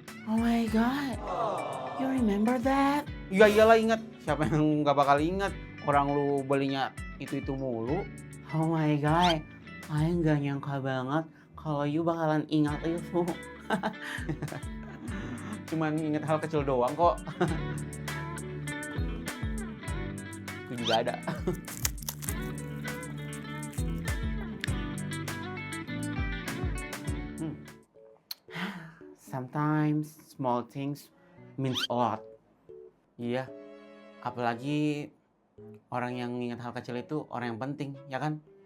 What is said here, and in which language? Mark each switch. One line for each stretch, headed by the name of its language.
English: Oh my god, you remember that?
Indonesian: Iya iyalah ingat, siapa yang nggak bakal ingat? Orang lu belinya itu mulu.
English: Oh my god,
Indonesian: I nggak nyangka banget kalau you bakalan ingat itu. Cuman inget hal kecil doang kok. Gue juga ada.
English: Sometimes small things means a lot.
Indonesian: Iya, apalagi orang yang ingat hal kecil itu orang yang penting, ya kan?